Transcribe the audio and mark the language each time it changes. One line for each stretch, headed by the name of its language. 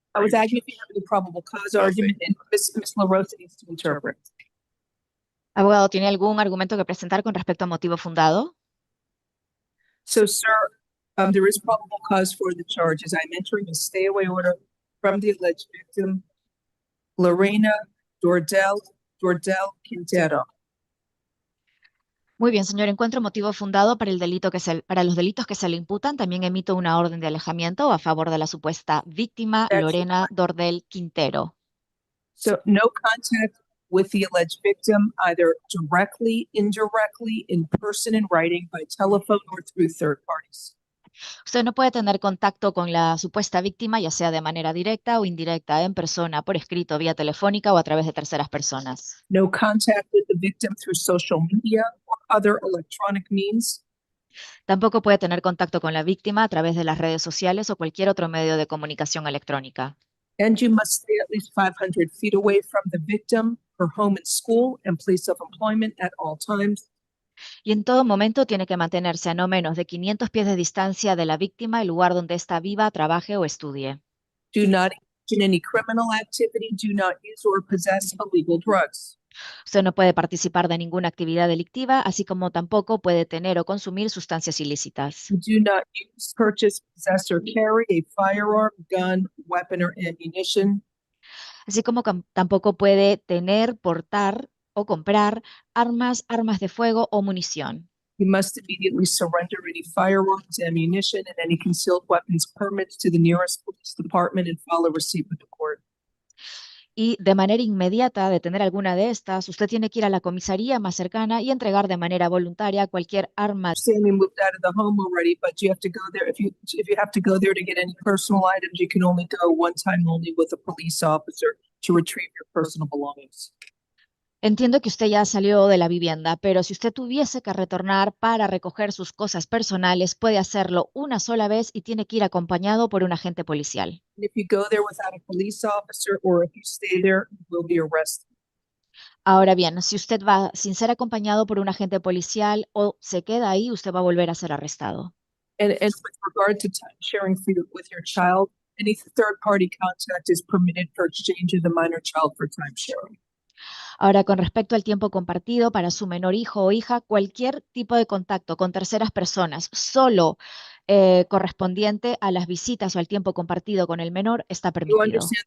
English: I was asking if you have any probable cause argument, and Ms. LaRosa needs to interpret.
Spanish: Abogado, ¿tiene algún argumento que presentar con respecto a motivo fundado?
English: So, sir, there is probable cause for the charges. I'm entering a stay-away order from the alleged victim, Lorena Dordell Quintero.
Spanish: Muy bien, señor. Encuentro motivo fundado para para los delitos que se le imputan. También emito una orden de alejamiento a favor de la supuesta víctima, Lorena Dordell Quintero.
English: So, no contact with the alleged victim, either directly, indirectly, in person, in writing, by telephone, or through third parties.
Spanish: Usted no puede tener contacto con la supuesta víctima, ya sea de manera directa o indirecta, en persona, por escrito, vía telefónica o a través de terceras personas.
English: No contact with the victim through social media or other electronic means.
Spanish: Tampoco puede tener contacto con la víctima a través de las redes sociales o cualquier otro medio de comunicación electrónica.
English: And you must stay at least 500 feet away from the victim, her home and school, and place of employment at all times.
Spanish: Y en todo momento tiene que mantenerse a no menos de 500 pies de distancia de la víctima, el lugar donde ésta viva, trabaje o estudie.
English: Do not engage in any criminal activity. Do not use or possess illegal drugs.
Spanish: Usted no puede participar de ninguna actividad delictiva, así como tampoco puede tener o consumir sustancias ilícitas.
English: Do not use, purchase, possess, or carry a firearm, gun, weapon, or ammunition.
Spanish: Así como tampoco puede tener, portar o comprar armas de fuego o munición.
English: You must immediately surrender any firearms, ammunition, and any concealed weapons permits to the nearest police department and file a receipt with the court.
Spanish: Y de manera inmediata, de tener alguna de estas, usted tiene que ir a la comisaría más cercana y entregar de manera voluntaria cualquier arma.
English: Sammy moved out of the home already, but you have to go there. If you have to go there to get any personal items, you can only go one time only with a police officer to retrieve your personal belongings.
Spanish: Entiendo que usted ya salió de la vivienda, pero si usted tuviese que retornar para recoger sus cosas personales, puede hacerlo una sola vez y tiene que ir acompañado por un agente policial.
English: If you go there without a police officer or if you stay there, you will be arrested.
Spanish: Ahora bien, si usted va sin ser acompañado por un agente policial o se queda ahí, usted va a volver a ser arrestado.
English: And with regard to time sharing with your child, any third-party contact is permitted for exchange of the minor child for time sharing.
Spanish: Ahora, con respecto al tiempo compartido para su menor hijo o hija, cualquier tipo de contacto con terceras personas, solo correspondiente a las visitas o al tiempo compartido con el menor, está permitido.